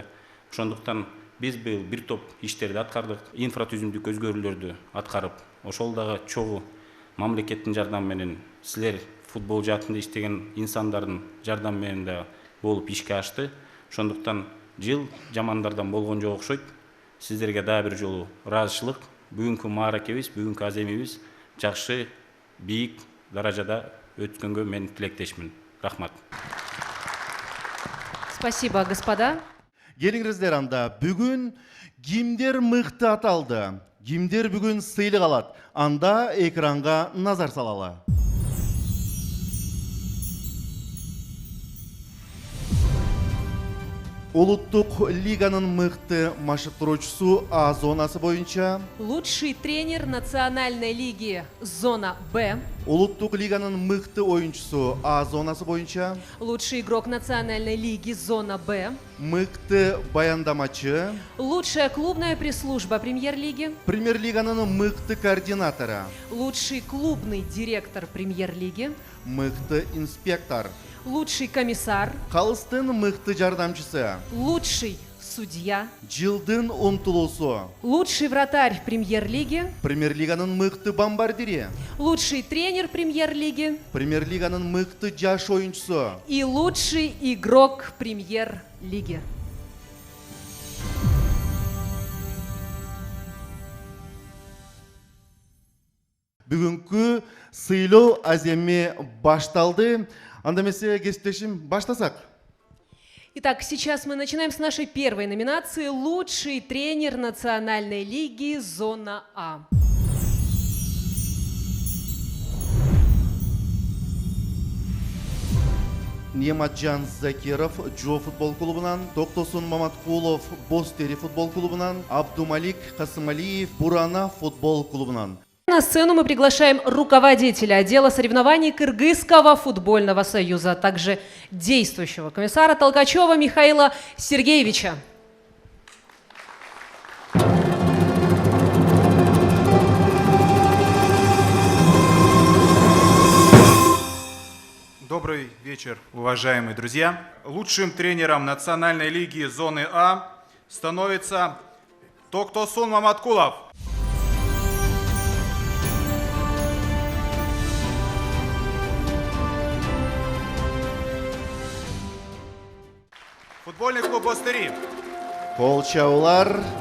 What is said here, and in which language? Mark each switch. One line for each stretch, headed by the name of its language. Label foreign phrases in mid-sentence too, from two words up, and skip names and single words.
Kyrgyz: Ошондуктан биз быйыл бир топ иштерди аткардык, инфратүзүмдүк өзгөрүүлөрдү аткарып, ошол дагы чогуу мамлекеттин жардамы менен, силер футбол жаатында иштеген инсандардын жардамы менен да болуп ишке ашты. Ошондуктан жыл жамандардан болгон жок окшойт. Сиздерге дагы бир жолу ыраазычылык. Бүгүнкү мааракебиз, бүгүнкү аземибиз жакшы, бийик даражада өткөнгө мен тилектешмин. Рахмат.
Russian: Спасибо, господа.
Kyrgyz: Келиңиздер анда. Бүгүн кимдер мыкты аталды? Кимдер бүгүн сыйлык алат? Анда экранга назар салалы. Улуттук лиганын мыкты машыктыруучусу А зонасы боюнча,
Russian: Лучший тренер национальной лиги «Зона Б».
Kyrgyz: Улуттук лиганын мыкты оюнчусу А зонасы боюнча,
Russian: Лучший игрок национальной лиги «Зона Б».
Kyrgyz: мыкты баяндамачы,
Russian: Лучшая клубная пресс-служба премьер-лиги.
Kyrgyz: премьер-лиганын мыкты координатора,
Russian: Лучший клубный директор премьер-лиги.
Kyrgyz: мыкты инспектор,
Russian: Лучший комиссар.
Kyrgyz: калыстын мыкты жардамчысы,
Russian: Лучший судья.
Kyrgyz: жылдын умтулуусу,
Russian: Лучший вратарь премьер-лиги.
Kyrgyz: премьер-лиганын мыкты бомбардири,
Russian: Лучший тренер премьер-лиги.
Kyrgyz: премьер-лиганын мыкты жаш оюнчусу,
Russian: И лучший игрок премьер-лиги.
Kyrgyz: бүгүнкү сыйлоо аземи башталды. Анда эмесе кесиптешим баштасак.
Russian: Итак, сейчас мы начинаем с нашей первой номинации «Лучший тренер национальной лиги «Зона А».
Kyrgyz: Нематжан Закиров Джо футбол клубунан, Токтосун Маматкулов Бостери футбол клубунан, Абдумалик Касымалиев Бурана футбол клубунан.
Russian: На сцену мы приглашаем руководителя отдела соревнований Кыргызского футбольного союза, а также действующего комиссара Толкачева Михаила Сергеевича. Добрый вечер, уважаемые друзья. Лучшим тренером национальной лиги зоны А становится Токтосун Маматкулов. Футбольный клуб «Бостыри».
Kyrgyz: Колчаулар.